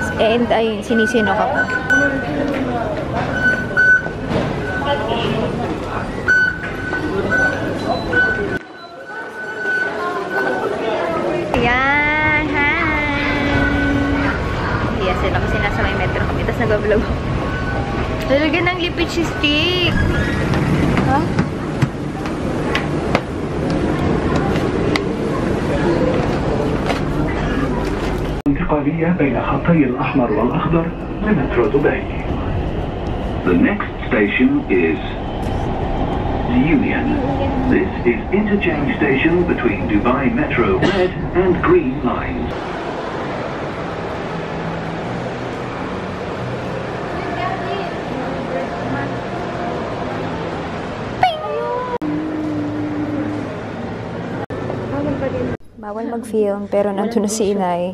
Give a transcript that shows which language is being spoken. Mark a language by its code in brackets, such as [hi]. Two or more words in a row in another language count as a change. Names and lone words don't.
[tl] And ayun, sinisinok ako. Ayan, hi! Yes, sila kasi nasa may metro kami, tapos nag-vlog ako. Talaga ng lipid stick. Ha? [ar] انتقالية بين خطي الأحمر والأخضر لمترو دبي. [en] The next station is Union. This is interchange station between Dubai Metro red and green lines. [tl] Bawal mag-film, pero nandun na si Inay.